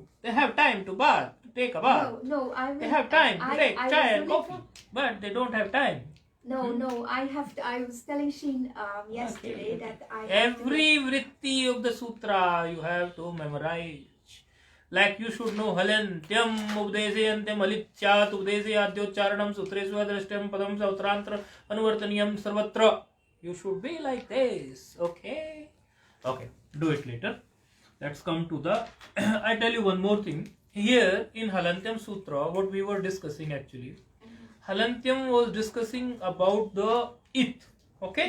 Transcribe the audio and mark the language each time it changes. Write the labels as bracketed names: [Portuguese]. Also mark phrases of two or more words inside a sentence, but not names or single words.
[English] They have time to bath, to take a bath. No, They have time to take chai and really coffee. But they don't have time. No, I have to. I was telling Sheen yesterday that I have Every vritti of the sutra you have to memorize. [Sanskrit] Like you should know Halantyam, Updesayantyam, Alityat, Updesayadyoccharanam, Sutresva, Drashtyam, Padam, Sautrantra, Anuvartaniyam, Sarvatra. [English] You should be like this. Okay? Okay, do it later. Let's come to the. I tell you one more thing. Here in Halantyam Sutra, what we were discussing actually, Halantyam was discussing about the it. Okay?